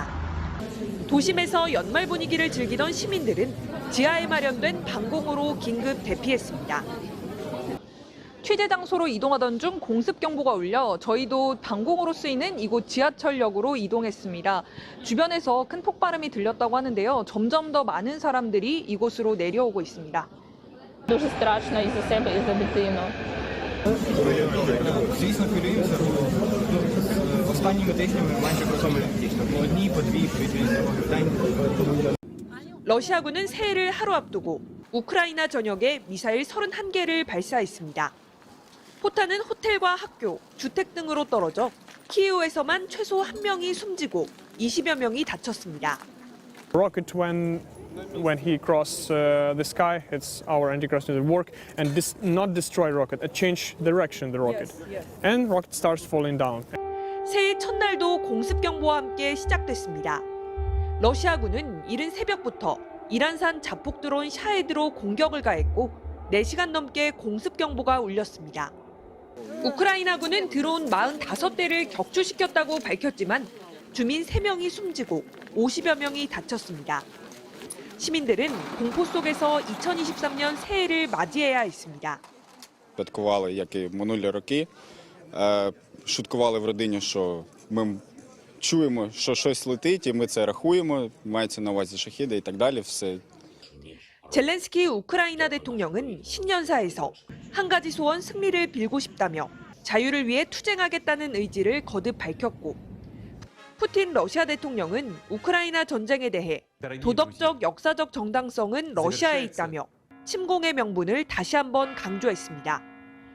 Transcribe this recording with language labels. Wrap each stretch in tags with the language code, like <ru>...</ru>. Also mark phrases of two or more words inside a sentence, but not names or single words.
<ko>도심에서 연말 분위기를 즐기던 시민들은 지하에 마련된 방공호로 긴급 대피했습니다. 취재 장소로 이동하던 중 공습 경보가 울려 저희도 방공호로 쓰이는 이곳 지하철역으로 이동했습니다. 주변에서 큰 폭발음이 들렸다고 하는데요. 점점 더 많은 사람들이 이곳으로 내려오고 있습니다.</ko> <uk>Дуже страшно і за себе, і за дитину. Звісно, хвилюємося. Останніми тижнями майже по цьому дійсно. По одній, по дві повітряні тривоги в день.</uk> <ko>러시아군은 새해를 하루 앞두고 우크라이나 전역에 미사일 31개를 발사했습니다. 포탄은 호텔과 학교, 주택 등으로 떨어져 키이우에서만 최소 1명이 숨지고 20여 명이 다쳤습니다.</ko> <en>Rocket when he crossed the sky, it's our anti-crash work and not destroy rocket, change direction the rocket, and rocket starts falling down.</en> <ko>새해 첫날도 공습 경보와 함께 시작됐습니다. 러시아군은 이른 새벽부터 이란산 자폭 드론 샤헤드로 공격을 가했고 4시간 넘게 공습 경보가 울렸습니다. 우크라이나군은 드론 45대를 격추시켰다고 밝혔지만 주민 3명이 숨지고 50여 명이 다쳤습니다. 시민들은 공포 속에서 2023년 새해를 맞이해야 했습니다.</ko> <uk>Святкували, як і минулі роки. Шуткували в родині, що ми чуємо, що щось летить, і ми це рахуємо, мається на увазі шахіди і так далі, все.</uk> <ko>젤렌스키 우크라이나 대통령은 신년사에서 한 가지 소원 승리를 빌고 싶다며 자유를 위해 투쟁하겠다는 의지를 거듭 밝혔고 푸틴 러시아 대통령은 우크라이나 전쟁에 대해 도덕적, 역사적 정당성은 러시아에 있다며 침공의 명분을 다시 한번 강조했습니다.</ko>